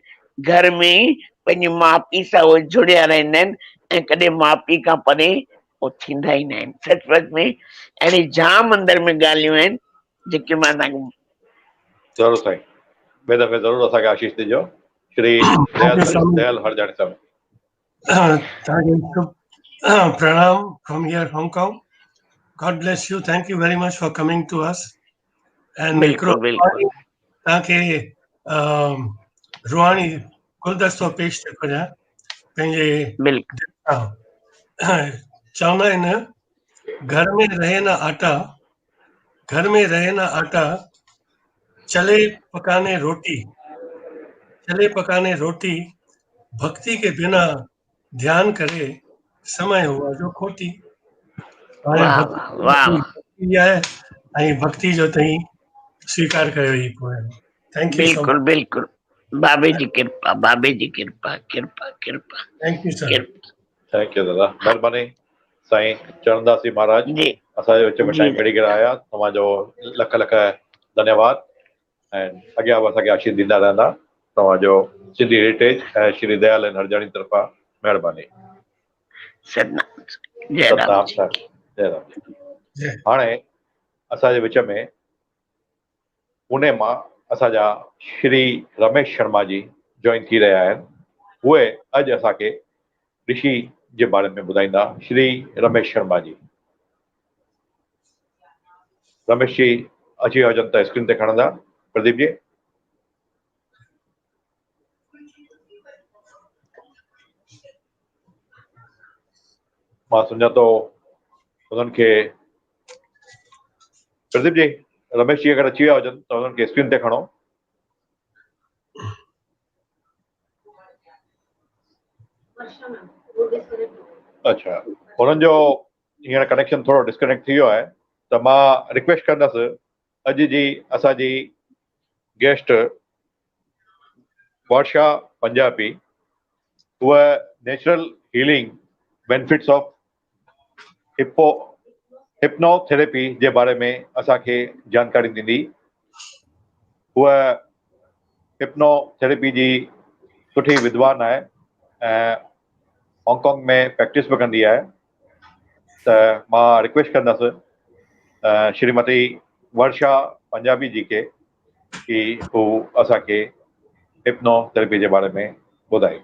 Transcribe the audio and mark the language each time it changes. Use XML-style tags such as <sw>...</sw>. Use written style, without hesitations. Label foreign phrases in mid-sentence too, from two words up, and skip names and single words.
<sd>घर में ई पंहिंजे माउ पीउ सां उहे जुड़िया रहंदा आहिनि ऐं कॾहिं माउ पीउ खां परे उहे थींदा ई न आहिनि। सचपच में अहिड़ी जाम अंदर में ॻाल्हियूं आहिनि जेके मां तव्हांखे ज़रूरु साईं, ॿिए दफ़े ज़रूरु असांखे आशीष ॾिजो। श्री</sd> <en>Thank you, Swami.</en> <sd>दयाल हरजाणी साहिबु।</sd> <en>Thank you. Pranam from here, Hong Kong. God bless you. Thank you very much for coming to us. And</en> <sd>बिल्कुलु बिल्कुलु तव्हांखे रुहानी गुलदस्तो पेश थो करियां पंहिंजे बिल्कुलु दिलि सां। चवंदा आहिनि,</sd> <hi>घर में रहे ना आटा, घर में रहे ना आटा, चले पकाने रोटी, चले पकाने रोटी, भक्ति के बिना ध्यान करे समय हुआ जो खोटी।</hi> <sd>हाणे वाह वाह वाह वाह भक्ति आहे ऐं भक्ति जो तई स्वीकार कयो ई पोइ।</sd> <en>Thank you so</en> <sd>बिल्कुलु</sd> <en>मच।</en> <sd>बिल्कुलु बाबे जी कृपा, बाबे जी कृपा, कृपा कृपा</sd> <en>Thank you sir.</en> <sd>कृपा।</sd> <en>Thank you Dada,</en> <sd>महिरबानी साईं। चरणदासी महाराज जी असांजे विच में जी टाइम कढी करे आया, तव्हांजो लख लख धन्यवाद ऐं अॻियां बि असांखे आशीष ॾींदा रहंदा। तव्हांजो सिंधी हेरिटेज ऐं श्री दयाल हरजाणी तरफ़ां महिरबानी। सतनाम जय राम सतनाम जी साहिब, की। जय राम। जय हाणे असांजे विच में पुणे मां असांजा श्री रमेश शर्मा जी जॉइन थी रहिया आहिनि। उहे अॼु असांखे ऋषि जे बारे में ॿुधाईंदा। श्री रमेश शर्मा जी। रमेश जी, अची विया हुजनि त स्क्रीन ते खणंदा प्रदीप जी। मां सम्झां थो उन्हनि खे प्रदीप जी रमेश जी अगरि अची विया हुजनि त उन्हनि खे स्क्रीन ते खणो। अच्छा, उन्हनि जो हींअर कनेक्शन थोरो डिस्कनेक्ट थी वियो आहे त मां रिक्वेस्ट कंदुसि अॼु जी असांजी गेस्ट वर्षा पंजाबी, उहा</sd> <en>natural healing benefits of hypnotherapy</en> <sd>जे बारे में असांखे जानकारी ॾींदी। उहा हिप्नोथेरेपी जी सुठी विद्वान आहे ऐं हांगकांग में प्रैक्टिस बि कंदी आहे। त मां रिक्वेस्ट कंदुसि श्रीमती वर्षा पंजाबी जी के कि हू असांखे हिप्नोथेरेपी जे बारे में ॿुधाए।</sd>